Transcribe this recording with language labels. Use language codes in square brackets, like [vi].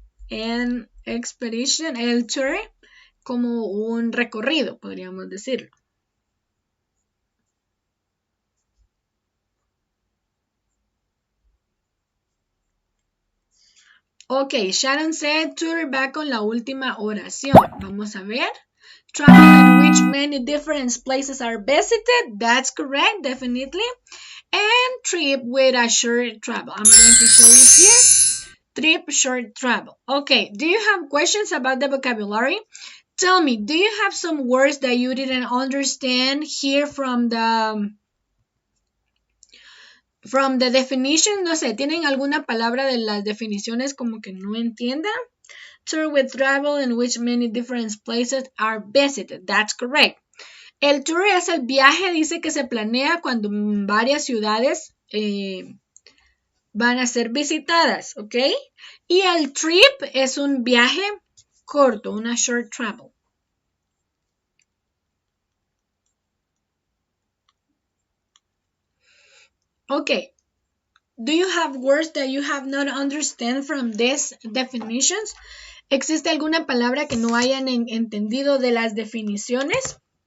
[en] And expedition, [es] el tour, como un recorrido, podríamos decirlo. [en] Ok, Sharon said [es] tour va con la última oración. Vamos a ver. [en] Travel in which many different places are visited. That's correct, definitely. And trip with a short travel. I'm going to show you here. Trip, short travel. Okay, do you have questions about the vocabulary? Tell me, do you have some words that you didn't understand here from the definition? [es] No sé, ¿tienen alguna palabra de las definiciones como que no entiendan? [en] Tour with travel in which many different places are visited. That's correct. [es] El tour es el viaje, dice que se planea cuando varias ciudades van a ser visitadas, ¿ok? Y el trip es un viaje corto, una [en] short travel. Okay. Do you have words that you have not understand from these definitions? [es] ¿Existe alguna palabra que no hayan entendido de las definiciones?